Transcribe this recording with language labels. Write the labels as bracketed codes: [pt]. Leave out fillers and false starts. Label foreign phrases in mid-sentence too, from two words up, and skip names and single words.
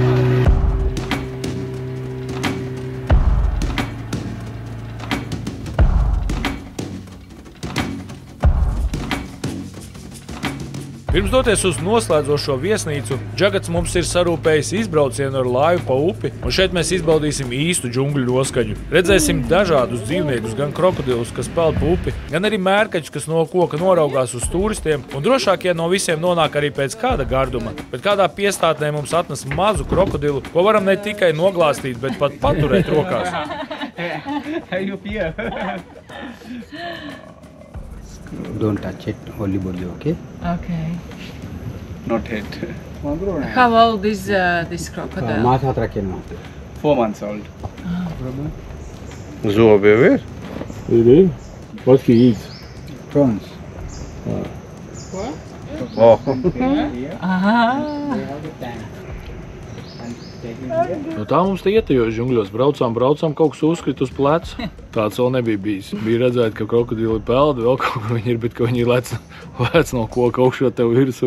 [lv] Pirms doties uz noslēdzošo viesnīcu, Džagats mums ir sarūpējis izbraucienu ar laivu pa upi, un šeit mēs izbaudīsim īstu džungļu noskaņu. Redzēsim dažādus dzīvniekus, gan krokodilus, kas peld pa upi, gan arī mērkaķus, kas no koka noraugās uz turistiem, un drošākie no visiem nonāk arī pēc kāda garduma. Bet kādā piestātnē mums atnes mazu krokodilu, ko varam ne tikai noglāstīt, bet pat paturēt rokās. [en] Don't touch it, only body, okay? Okay. Not head. How old is this crocodile? 4 months old. [lv] Zobi jau ir? Ir. [en] What he eats? Prawns. Oh. [lv] Nu, tā mums te ietajos džungļos. Braucām, kaut kas uzkrita uz pleca. Tāds vēl nebija bijis. Bija redzēt, ka krokodili peld, vēl kaut kur viņi ir, bet ka viņi lec no koka augšā tev virsū.